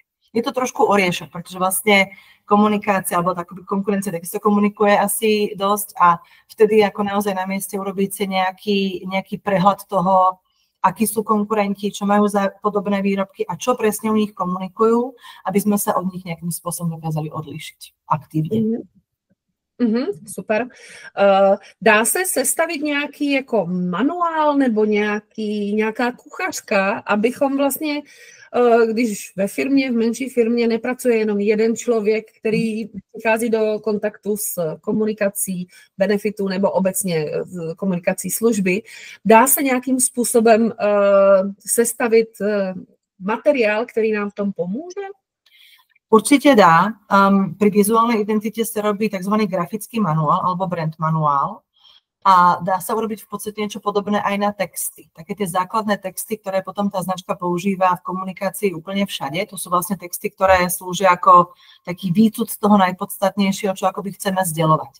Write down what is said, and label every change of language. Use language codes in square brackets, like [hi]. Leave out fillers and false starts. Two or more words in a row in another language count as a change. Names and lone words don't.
[sk] Je to trošku oriešok, pretože vlastne komunikácia, alebo takoby konkurencia takisto komunikuje asi dosť a vtedy ako naozaj na mieste urobiť si nejaký prehľad toho, akí sú konkurenti, čo majú za podobné výrobky a čo presne u nich komunikujú, aby sme sa od nich nejakým spôsobom dokázali odlíšiť aktívne. Super. [cs] Dá se sestavit nějaký jako manuál nebo nějaká kuchařka, abychom vlastně, když ve firmě, v menší firmě nepracuje jenom jeden člověk, který přichází do kontaktu s komunikací benefitů nebo obecně komunikací služby, dá se nějakým způsobem sestavit materiál, který nám v tom pomůže? [sk] Určite dá. Pri vizuálnej identite sa robí tzv. Grafický manuál alebo brand manuál a dá sa urobiť v podstate niečo podobné aj na texty. Také tie základné texty, ktoré potom tá značka používa v komunikácii úplne všade. To sú vlastne texty, ktoré slúžia ako taký výcud z toho najpodstatnejšieho, čo akoby chceme zdieľovať.